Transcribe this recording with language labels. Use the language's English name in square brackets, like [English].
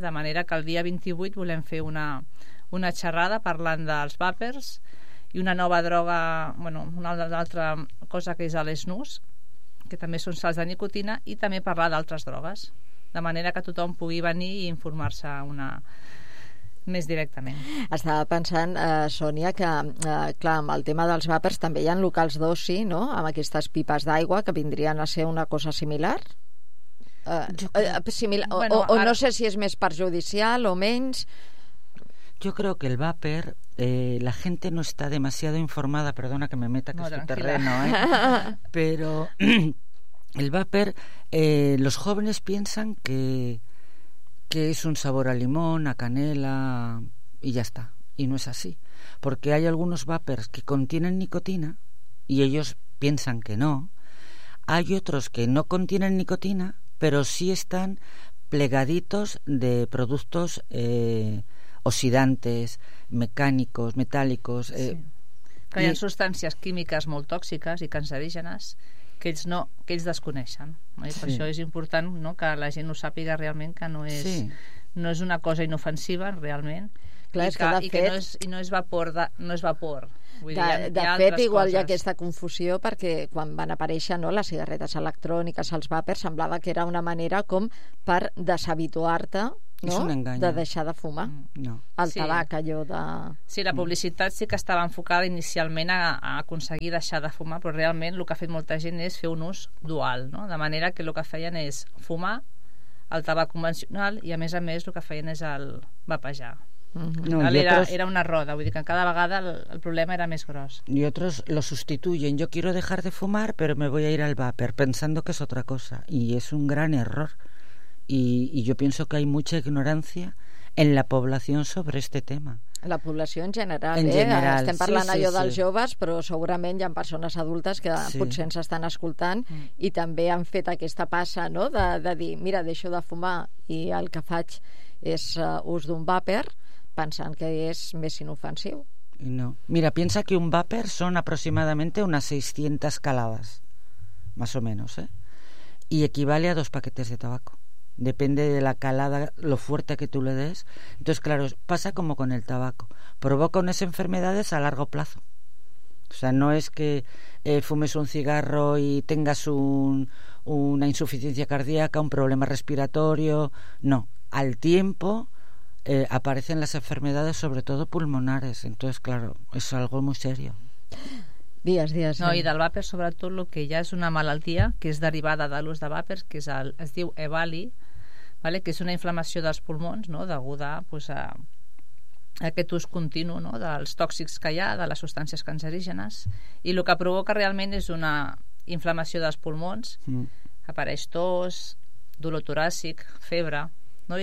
[Catalan] De manera que el dia 28 volem fer una xerrada parlant dels vapers i una nova droga, bueno, una altra cosa que és l'esnús, que també són sals de nicotina, i també parlar d'altres drogues, de manera que tothom pugui venir i informar-se una més directament. Estava pensant, Sònia, que clar, amb el tema dels vapers també hi ha locals d'oci, no?, amb aquestes pipes d'aigua que vindrien a ser una cosa similar. No sé si és més perjudicial o menys. [Spanish] Yo creo que el vaper, la gente no está demasiado informada, perdona que me meta, que no, es tranquila. Tu terreno, pero el vaper, los jóvenes piensan que es un sabor a limón, a canela, y ya está, y no es así, porque hay algunos vapers que contienen nicotina, y ellos piensan que no, hay otros que no contienen nicotina, pero sí están plegaditos de productos oxidantes, mecànicos, metàl·licos... Sí. [Catalan] Que hi ha substàncies químiques molt tòxiques i cancerígenes que ells, no, que ells desconeixen. No? I per això és important, no?, que la gent ho sàpiga realment, que no és, no és una cosa inofensiva realment. Clar, i que no és vapor. De fet, igual hi ha aquesta confusió, perquè quan van aparèixer, no?, les cigarretes electròniques, els vapers, semblava que era una manera com per deshabituar-te no? És un engany. De deixar de fumar. No. El tabac, allò de... Sí, la publicitat sí que estava enfocada inicialment a aconseguir deixar de fumar, però realment el que ha fet molta gent és fer un ús dual, no? De manera que el que feien és fumar el tabac convencional i, a més, el que feien és el vapejar. Mm-hmm. No, era una roda, vull dir que cada vegada el problema era més gros. [Spanish] Y otros lo sustituyen. Yo quiero dejar de fumar, pero me voy a ir al vapor, pensando que es otra cosa. Y es un gran error. Y yo pienso que hay mucha ignorancia en la población sobre este tema. [Catalan] La població en general, en general. Estem parlant sí, allò sí, dels sí. joves, però segurament hi ha persones adultes que sí. potser ens estan escoltant i també han fet aquesta passa, no? De dir, mira, deixo de fumar i el que faig és ús d'un vapor, pensant que és més inofensiu. No. [Spanish] Mira, piensa que un vapor són aproximadamente unas 600 calades, más o menos, ¿eh? Y equivale a 2 paquetes de tabaco. Depende de la calada, lo fuerte que tú le des. Entonces, claro, pasa como con el tabaco. Provoca unas enfermedades a largo plazo. O sea, no es que fumes un cigarro y tengas una insuficiencia cardíaca, un problema respiratorio. No. Al tiempo aparecen las enfermedades, sobre todo pulmonares. Entonces, claro, es algo muy serio. [Catalan] Dies. No, i del vàper, sobretot, el que ja és una malaltia que és derivada de l'ús de vàpers, que es diu EBALI, ¿vale? Que és una inflamació dels pulmons, no? Deguda pues, a aquest ús continu, no? Dels tòxics que hi ha, de les substàncies cancerígenes, i el que provoca realment és una inflamació dels pulmons, apareix tos, dolor toràcic, febre, no?